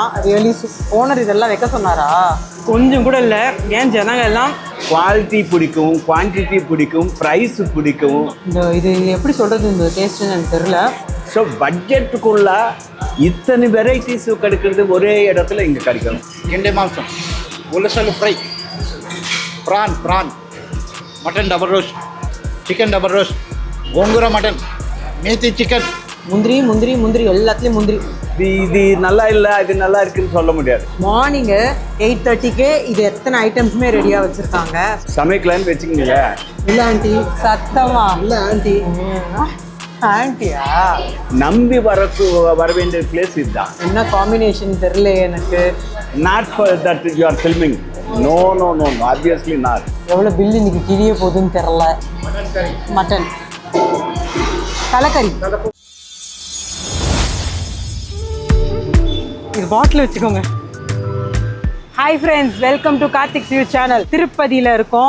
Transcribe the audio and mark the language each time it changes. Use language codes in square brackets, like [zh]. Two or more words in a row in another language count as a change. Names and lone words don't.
[en] really owner [ta] இதெல்லாம் வைக்க சொன்னாரா? கொஞ்சம் கூட இல்லை. ஏன் ஜனங்க எல்லாம் குவாலிட்டி பிடிக்கும், குவான்டிட்டி பிடிக்கும், ப்ரைஸ் பிடிக்கும். இது எப்படி சொல்கிறது, இந்த டேஸ்ட்டுன்னு எனக்கு தெரில. ஸோ பட்ஜெட்டுக்குள்ள இத்தனை வெரைட்டிஸ் கிடைக்கிறது ஒரே இடத்துல இங்கே கிடைக்கணும். [kn] ಗೆಂಡೆ ಮಾಂಸ, [en] ಉಲಸಲು fry, prawn, mutton double roast, chicken double roast, ಗೋಂಗೂರ mutton, ಮೇಥಿ chicken. [ta] முந்திரி எல்லாத்துலேயும் முந்திரி. இது நல்லா இல்லை, இது நல்லா இருக்குன்னு சொல்ல முடியாது. மார்னிங்கு 8:30க்கே இது எத்தனை ஐட்டம்ஸுமே ரெடியாக வச்சுருக்காங்க. சமைக்கலான்னு வச்சுக்கோங்க. இல்லை ஆண்டி, சத்தமா இல்லை ஆண்டி. ஆண்டியா நம்பி வர வேண்டிய பிளேஸ் இதுதான். என்ன காம்பினேஷன் தெரியல எனக்கு. [en] Not for that you are filming. No obviously not. [ta] எவ்வளோ பில் இன்னைக்கு கிழிய போகுதுன்னு தெரில. மட்டன் தலைக்கறி. இது பாட்டில் வச்சுக்கோங்க. [en] Hi friends, welcome to Karthik's View channel. [ta] திருப்பதியில் இருக்கோம்.